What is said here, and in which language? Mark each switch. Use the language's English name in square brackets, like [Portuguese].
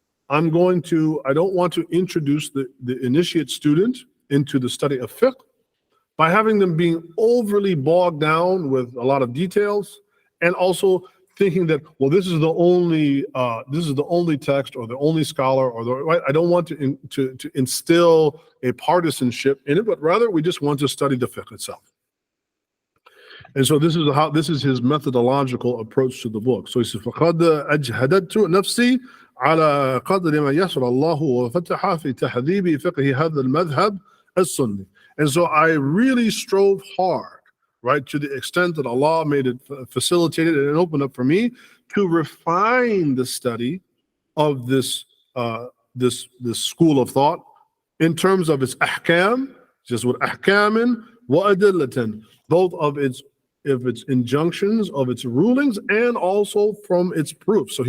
[English] I don't want to introduce the initiate student into the study of fiqh by having them being overly bogged down with a lot of details, and also thinking that, well, this is the only text or the only scholar or the right. I don't want to instill a partisanship in it, but rather we just want to study the fiqh itself. And so this is his methodological approach to the book. So he says, [Arabic] فَقَدْ أَجْهَدَتْ نَفْسِي على قدر ما يسر الله وفتح في تحذيب فقه هذا المذهب السني. [English] And so I really strove hard, right, to the extent that Allah made it facilitated and opened up for me to refine the study of this school of thought in terms of its ahkam, just with [Arabic] ahkamin wa adillatan, [English] both of its injunctions, of its rulings, and also from its proofs.